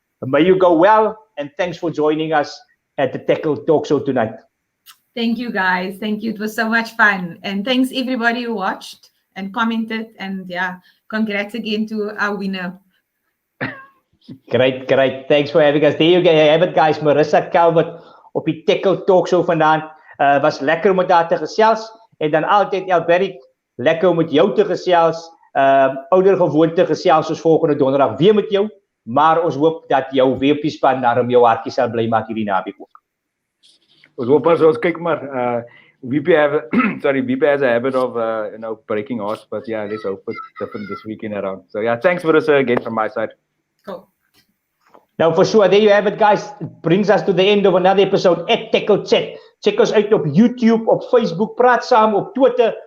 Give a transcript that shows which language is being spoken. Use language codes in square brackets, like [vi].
[en] May you go well, and thanks for joining us at the Tekkel Talk Show tonight. Thank you, guys. Thank you. It was so much fun. And thanks everybody who watched and commented. And yeah, congrats again to our winner. Great. Thanks for having us. There you have it, guys. [af] Marisa Calvert op die Tekkel Talk Show vandaan. Was lekker om met haar te gesels. En dan altyd, Alberic, lekker om met jou te gesels. Ouder gewoonte gesels ons volgende donderdag weer met jou. maar ons hoop dat jou WP-span daarom jou hartjie sal bly maak hierdie naweek ook. Ons hoop ons kyk maar. [en] VP has a habit of breaking hearts, but yeah, let's hope it's different this weekend around. So yeah, thanks Marisa again from my side. Cool. Now for sure, there you have it guys. It brings us to the end of another episode at Tekkel Chat. [af] Check ons uit op YouTube, op Facebook, praat saam op Twitter.